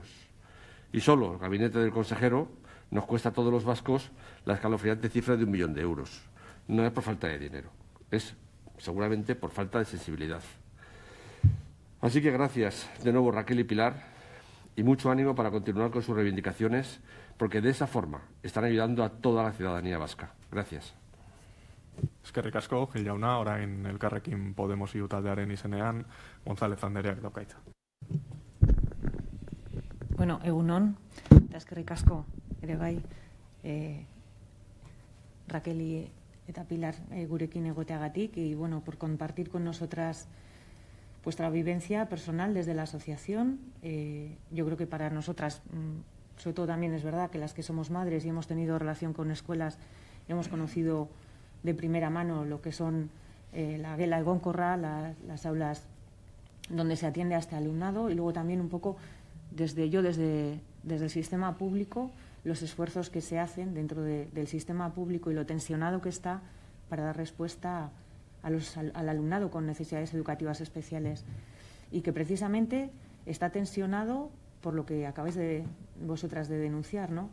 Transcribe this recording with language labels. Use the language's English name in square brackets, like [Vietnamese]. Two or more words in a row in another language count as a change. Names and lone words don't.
[Spanish] Y solo el gabinete del consejero nos cuesta a todos los vascos la escalofriante cifra de 1 millón de euros. No es por falta de dinero, es seguramente por falta de sensibilidad. Así que gracias de nuevo, Raquel y Pilar, y mucho ánimo para continuar con sus reivindicaciones, porque de esa forma están ayudando a toda la ciudadanía vasca. Gracias. [Basque] Eskerrik asko, Gil Jauna, orain Elkarrekin Podemos iu taldearen izenean, González Andreak dauka hitza. Bueno, egun on, eta eskerrik asko, ere bai, Raquel eta Pilar gurekin egoteagatik, [Spanish] y bueno, por compartir con nosotras vuestra vivencia personal desde la asociación. Yo creo que para nosotras, sobre todo también es verdad que las que somos madres y hemos tenido relación con escuelas, hemos conocido de primera mano lo que son la Gela Egonkorra, las aulas donde se atiende a este alumnado, y luego también un poco desde el sistema público, los esfuerzos que se hacen dentro del sistema público y lo tensionado que está para dar respuesta al alumnado con necesidades educativas especiales, y que precisamente está tensionado por lo que acabáis vosotras de denunciar, ¿no?